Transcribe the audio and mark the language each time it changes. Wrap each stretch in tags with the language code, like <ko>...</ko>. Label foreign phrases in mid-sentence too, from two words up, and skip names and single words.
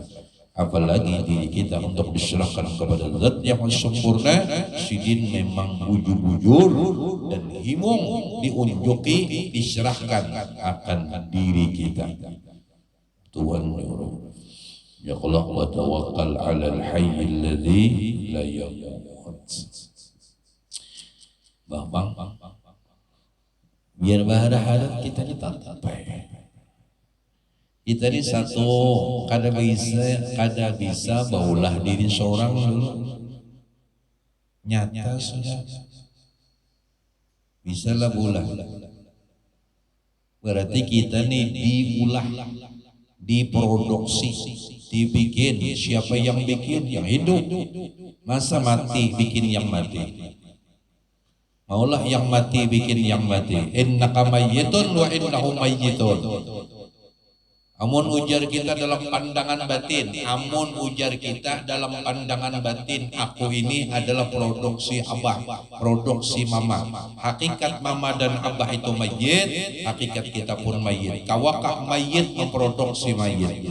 <bjn>Apalagi diri kita untuk diserahkan kepada zat yang sempurna, sidin memang bujur-bujur dan himung diunjuki diserahkan akan diri kita.</bjn> <ar>Tuhan يا الله وتوكل على الحي الذي لا يموت.</ar> <bjn>Bang, biar berharap kita ditatap. Kita ini satu kada bisa baulah diri seorang dulu. Nyata sudah. Bisa lah bulah. Berarti kita nih diulah, diproduksi, dibikin. Siapa yang bikin? Yang hidup. Masa mati bikin yang mati? Maulah yang mati bikin yang mati.</bjn> <ar>إنك ميت وإنهم ميتون.</ar> <bjn>Amun ujar kita dalam pandangan batin, amun ujar kita dalam pandangan batin, aku ini adalah produksi abah, produksi mama. Hakikat mama dan abah itu mayit, hakikat kita pun mayit. Kawakah mayit memproduksi mayit?</bjn>